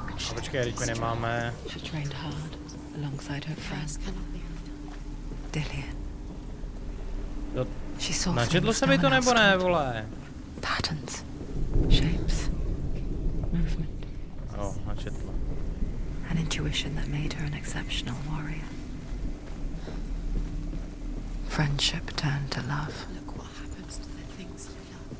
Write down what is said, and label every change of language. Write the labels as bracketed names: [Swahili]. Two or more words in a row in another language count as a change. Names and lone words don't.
[Czech] A počkej, teď my nemáme. [English] She trained hard alongside her friend, Cannot be Dillian. [Czech] Jo, [English] She saw [Czech] načetlo [English] things [Czech] se no mi to [English] one else [Czech] nebo ne, [English] could. [Czech] vole? [English] Patterns, shapes, movement, [Czech] Jo, načetlo. [English] an intuition that made her an exceptional warrior. Friendship turned to love, look what happens to the things you love.